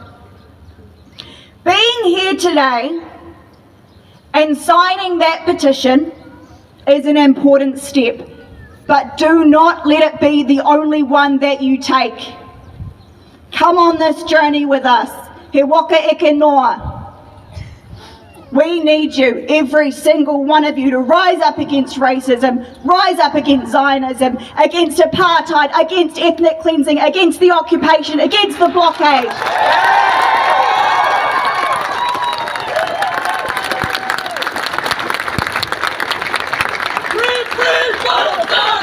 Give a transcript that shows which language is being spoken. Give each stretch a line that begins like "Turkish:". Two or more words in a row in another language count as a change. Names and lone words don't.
English: Being here today and signing that petition is an important step, but do not let it be the only one that you take. Come on this journey with us.
Māori: He waka eke noa.
English: We need you, every single one of you, to rise up against racism, rise up against Zionism, against apartheid, against ethnic cleansing, against the occupation, against the blockade. Free, free Palestine!